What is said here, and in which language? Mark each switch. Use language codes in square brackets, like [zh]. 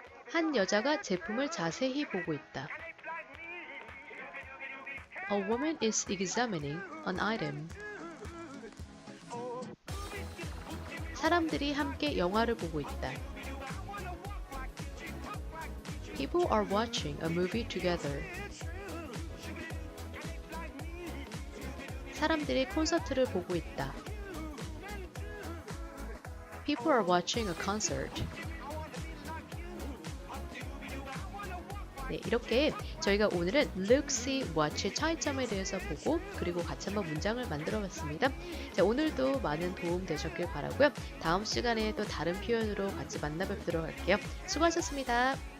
[ko] 한 여자가 제품을 자세히 보고 있다. [en] A woman is examining an item. [ko] 사람들이 함께 영화를 보고 있다. [en] People are watching a movie together. [ko] 사람들이 콘서트를 보고 있다. [en] People are watching a concert. [ko] 네, 이렇게 저희가 오늘은 look, see, watch의 차이점에 대해서 보고 그리고 같이 한번 문장을 만들어 봤습니다. 자, 오늘도 많은 도움 되셨길 바라고요. 다음 시간에 또 다른 표현으로 같이 만나 뵙도록 할게요. 수고하셨습니다.